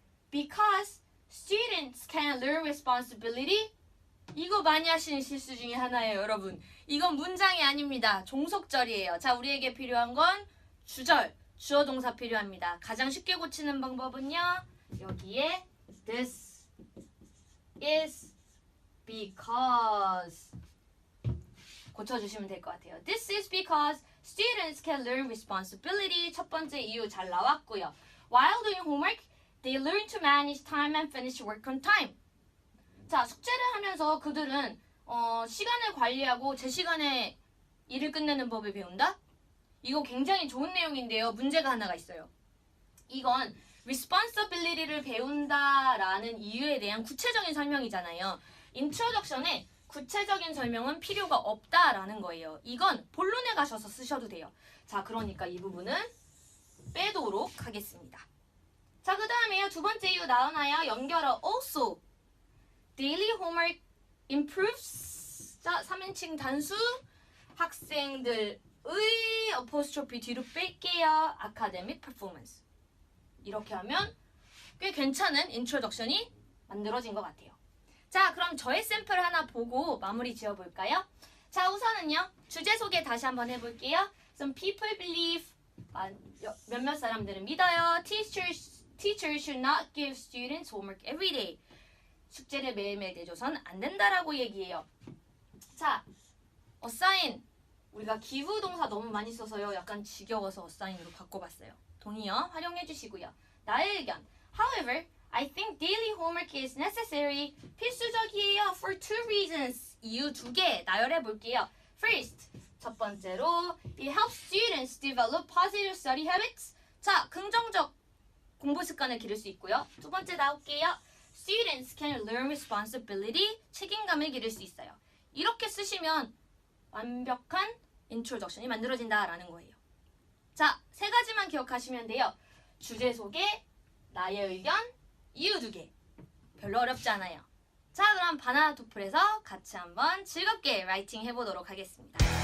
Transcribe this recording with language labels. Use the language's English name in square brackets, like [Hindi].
[English] Because students can learn responsibility. [Korean] 이거 많이 하시는 실수 중에 하나예요, 여러분. 이건 문장이 아닙니다. 종속절이에요. 자, 우리에게 필요한 건 주절, 주어 동사 필요합니다. 가장 쉽게 고치는 방법은요. 여기에 [English] this is because [Korean] 고쳐주시면 될 것 같아요. [English] This is because students can learn responsibility. [Korean] 첫 번째 이유 잘 나왔고요. [English] While doing homework, they learn to manage time and finish work on time. [Korean] 자, 숙제를 하면서 그들은 시간을 관리하고 제 시간에 일을 끝내는 법을 배운다? 이거 굉장히 좋은 내용인데요. 문제가 하나가 있어요. 이건 responsibility를 배운다라는 이유에 대한 구체적인 설명이잖아요. introduction에 구체적인 설명은 필요가 없다라는 거예요. 이건 본론에 가셔서 쓰셔도 돼요. 자, 그러니까 이 부분은 빼도록 하겠습니다. 자, 그 다음에요. 두 번째 이유 나오나요? 연결어 also. [English] Daily homework improves. [Korean] 자, 3인칭 단수. 학생들의 apostrophe 뒤로 뺄게요. [English] academic performance. [Korean] 이렇게 하면 꽤 괜찮은 introduction이 만들어진 것 같아요. 자, 그럼 저의 샘플 하나 보고 마무리 지어볼까요? 자, 우선은요. 주제 소개 다시 한번 해볼게요. [English] Some people believe. [Korean] 몇몇 사람들은 믿어요. [English] Teachers should not give students homework every day. [Korean] 숙제를 매일매일 내줘선 안 된다라고 얘기해요. 자, assign. 우리가 give 동사 너무 많이 써서요. 약간 지겨워서 assign으로 바꿔봤어요. 동의어 활용해 주시고요. 나의 의견. [English] However, I think daily homework is necessary. [Korean] 필수적이에요. [English] For two reasons. [Korean] 이유 두 개 나열해 볼게요. [English] First, [Korean] 첫 번째로 [English] it helps students develop positive study habits. [Korean] 자, 긍정적 공부 습관을 기를 수 있고요. 두 번째 나올게요. [English] Students can learn responsibility. [Korean] 책임감을 기를 수 있어요. 이렇게 쓰시면 완벽한 introduction이 만들어진다라는 거예요. 자, 세 가지만 기억하시면 돼요. 주제 소개, 나의 의견, 이유 두 개. 별로 어렵지 않아요. 자, 그럼 바나나 토플에서 같이 한번 즐겁게 라이팅 해보도록 하겠습니다.